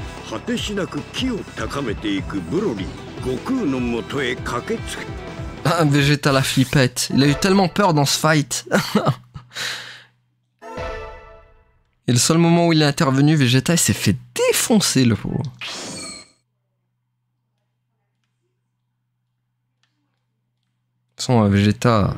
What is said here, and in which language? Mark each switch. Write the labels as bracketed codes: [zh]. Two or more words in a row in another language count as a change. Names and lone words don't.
[ja] 果てしなく気を高めていくブロリー、悟空のもとへ駆けつけ。 [fr] Ah, Vegeta la flippette. Il a eu tellement peur dans ce fight. Et le seul moment où il est intervenu, Vegeta, il s'est fait défoncer, le pauvre. De toute façon, Vegeta...